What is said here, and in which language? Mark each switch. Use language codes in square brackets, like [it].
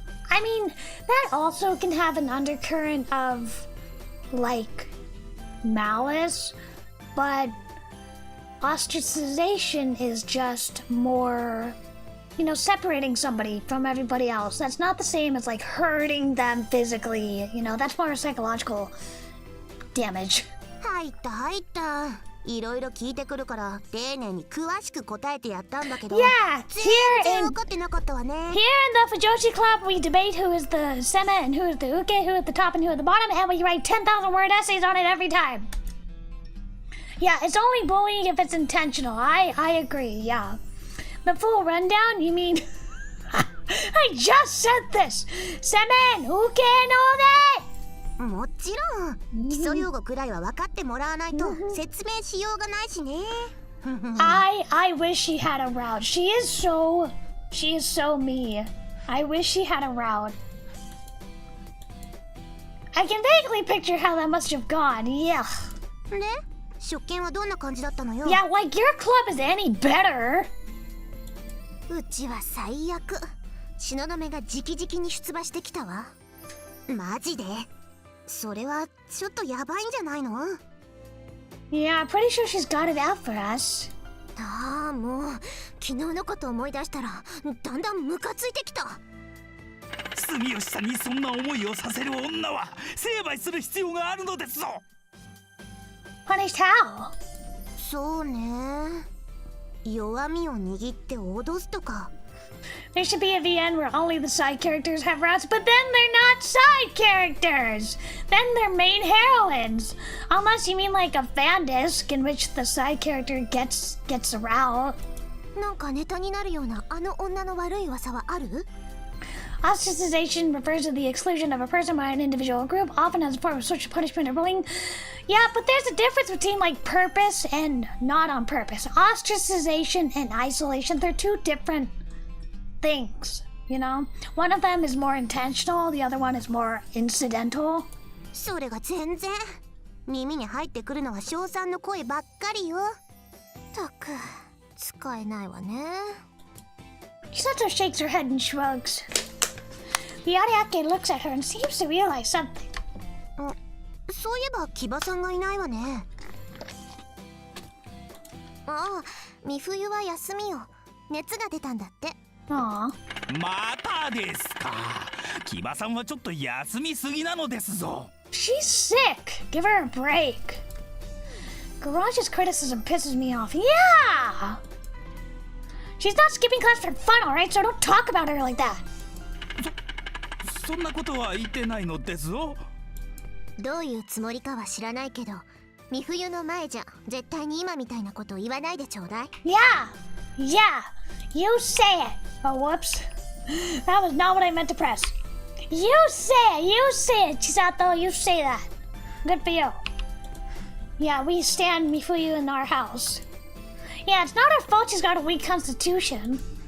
[en] I mean, that also can have an undercurrent of, like, malice, but ostracization is just more, you know, separating somebody from everybody else. That's not the same as, like, hurting them physically, you know, that's more psychological damage. [ja] 入った入った。いろいろ聞いてくるから丁寧に詳しく答えてやったんだけど。 [en] Yeah, [ja] 全然分かってなかったわね。 [en] Here in the Fujoshi Club, we debate who is the sema and who is the uke, who is the top and who is the bottom, and we write 10,000 word essays on it every time. Yeah, it's only bullying if it's intentional. I agree, yeah. The full rundown? You mean... I just said this! Semen, uke, and all that! [ja] もちろん基礎用語くらいは分かってもらわないと説明しようがないしね。 [en] I wish she had a route. She is so me. I wish she had a route. I can vaguely picture how that must have gone. Yeah. [ja] で、食券はどんな感じだったのよ。 [en] Yeah, like your club is any better. [ja] うちは最悪。東雲が直々に出馬してきたわ。マジで？それはちょっとやばいんじゃないの？ [en] Yeah, I'm pretty sure she's got it out for us. [ja] ああ、もう昨日のこと思い出したらだんだんムカついてきた。住吉さんにそんな思いをさせる女は成敗する必要があるのですぞ。 [en] Punished how? [ja] そうね。弱みを握って脅すとか。 [en] There should be a VN where only the side characters have routes, but then they're not side characters! Then they're main heroines! Unless you mean like a fan disc in which the side character gets a route. [ja] なんかネタになるようなあの女の悪い噂はある？ [en] Ostracization refers to the exclusion of a person by an individual group, often as a form of social punishment or bullying. Yeah, but there's a difference between like purpose and not on purpose. Ostracization and isolation, they're two different things, you know? One of them is more intentional, the other one is more incidental. [ja] それが全然耳に入ってくるのは称賛の声ばっかりよ。たく使えないわね。 [en] Chisato shakes her head and shrugs. The Ariake looks at her and seems to realize something. [ja] そういえば木場さんがいないわね。ああ、美冬は休みよ。熱が出たんだって。 [en] Aw. [ja] またですか。木場さんはちょっと休みすぎなのですぞ。 [en] She's sick. Give her a break. Garage's criticism pisses me off. Yeah! She's not skipping class for fun, alright? So don't talk about her like that. [ja] そんなことは言ってないのですぞ。どういうつもりかは知らないけど、美冬の前じゃ絶対に今みたいなことを言わないでちょうだい。 [en] Yeah, you say it. Oh, whoops. That was not what I meant to press. You say it, Chisato, you say that. Good for you. Yeah, we stand Mifuyu in our house. Yeah, it's not our fault she's got a weak constitution.